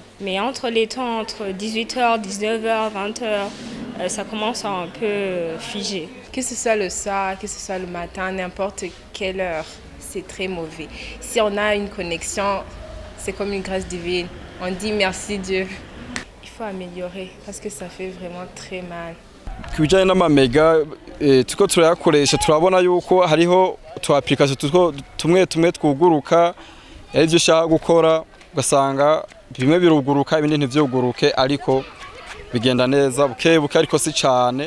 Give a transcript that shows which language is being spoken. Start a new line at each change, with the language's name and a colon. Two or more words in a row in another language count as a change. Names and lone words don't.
French: Mais entre les temps, entre 18h, 19h, 20h, ça commence à un peu figer. Que ce soit le soir, que ce soit le matin, n'importe quelle heure, c'est très mauvais. Si on a une connexion, c'est comme une grâce divine. On dit merci Dieu. Il faut améliorer parce que ça fait vraiment très mal.
Rundi: Ku bijyanye n'amamega turiko turayakoresha turabona yuko hariho utu application tumwe twuguruka ari byo ushaka gukora ugasanga bimwe biruguruka ibindi ntivyuguruke ariko bigenda neza buke ariko si cyane.